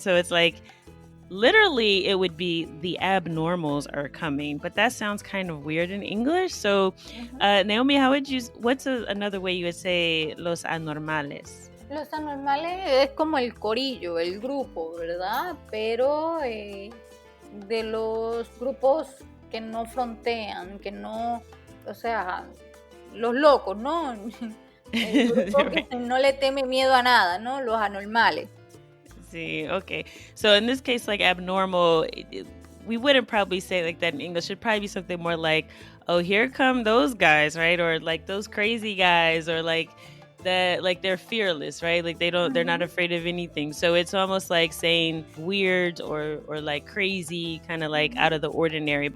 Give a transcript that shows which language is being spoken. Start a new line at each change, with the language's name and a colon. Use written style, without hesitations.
English: So it's like, literally, it would be the abnormals are coming, but that sounds kind of weird in English. So, Nahomy, what's another way you would say
Spanish: los anormales? Los anormales es como el corillo, el grupo, ¿verdad? Pero de los grupos que no frontean, que no, o sea, los locos, ¿no? El grupo que no le teme miedo a nada, ¿no? Los anormales.
English: See, okay. So in this case, like abnormal, we wouldn't probably say like that in English. It'd probably be something more like, oh, here come those guys, right? Or like those crazy guys, or like that, like they're fearless, right? Like they're not afraid of anything. So it's almost like saying weird or like crazy, kind of like out of the ordinary.